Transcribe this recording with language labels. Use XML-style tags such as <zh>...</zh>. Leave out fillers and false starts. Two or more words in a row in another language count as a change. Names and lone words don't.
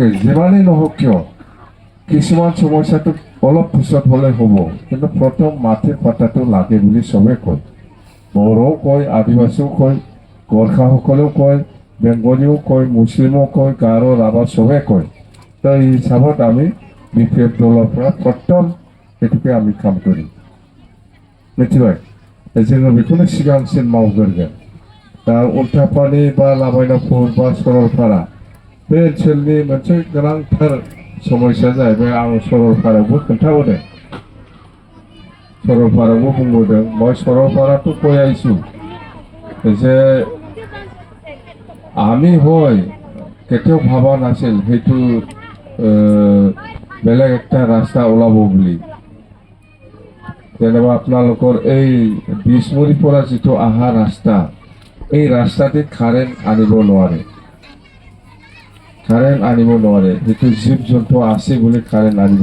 <as>যিমানেই নহওক কিয় কিছুমান সমস্যাটো অলপ পিছত হ'লে হ'ব কিন্তু প্ৰথম মাটিৰ পাট্টাটো লাগে বুলি চবে কয় বড়োও কয় আদিবাসীও কয় গোৰ্খাসকলেও কয় বেংগলীও কয় মুছলিমো কয় গাৰো ৰাভা চবে কয় তো এই হিচাপত আমি বিপিএফ দলৰ পৰা প্ৰথম সেইটোকে আমি কাম কৰিম</as> <brx>मिथिबाय जोङो बेखौनो सिगांसिन मावग्रोगोन दा उल्टापानि बा लाबायनापुर बा सरलपारा बे ओनसोलनि मोनसे गोनांथार समस्या जाहैबाय आं सरलपारायावबो खोन्थाबोदों सरलपारायावबो बुंबोदों</brx> <as>মই सरलपाराটো কৈ আহিছোঁ যে আমি হয় কেতিয়াও ভাবা নাছিল সেইটো বেলেগ একটা ৰাস্তা ওলাব বুলি যেনেবা আপোনালোকৰ এই বিষ্ণুৰীৰ পৰা যিটো অহা ৰাস্তা এই ৰাস্তাতে কাৰেণ্ট আনিব নোৱাৰে সেইটো জীৱ জন্তু আছে বুলি কাৰেণ্ট আনিব</as>